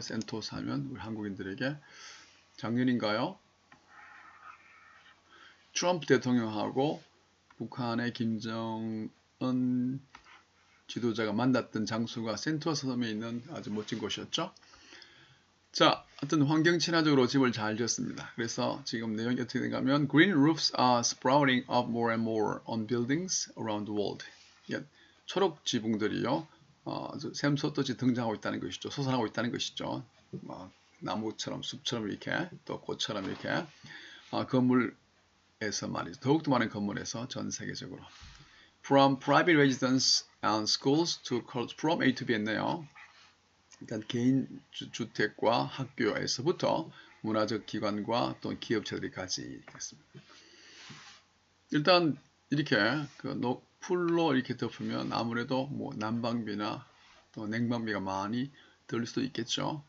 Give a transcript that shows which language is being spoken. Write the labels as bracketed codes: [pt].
[ko] 센토사 하면 우리 한국인들에게 작년인가요? 트럼프 대통령하고 북한의 김정은 지도자가 만났던 장소가 센토사 섬에 있는 아주 멋진 곳이었죠. 자, 하여튼 환경 친화적으로 집을 잘 지었습니다. 그래서 지금 내용이 어떻게 되냐면 [en] Green roofs are sprouting up more and more on buildings around the world. [ko] 초록 지붕들이요, 샘솟듯이 등장하고 있다는 것이죠. 솟아나고 있다는 것이죠. 나무처럼 숲처럼 이렇게 또 꽃처럼 이렇게 건물에서 말이죠. 더욱더 많은 건물에서 전 세계적으로. [en] From private residence and schools to from A to B [ko] 했네요. 일단 개인 주택과 학교에서부터 문화적 기관과 또 기업체들까지 있겠습니다. 일단 이렇게 풀로 이렇게 덮으면 아무래도 뭐 난방비나 또 냉방비가 많이 들 수도 있겠죠.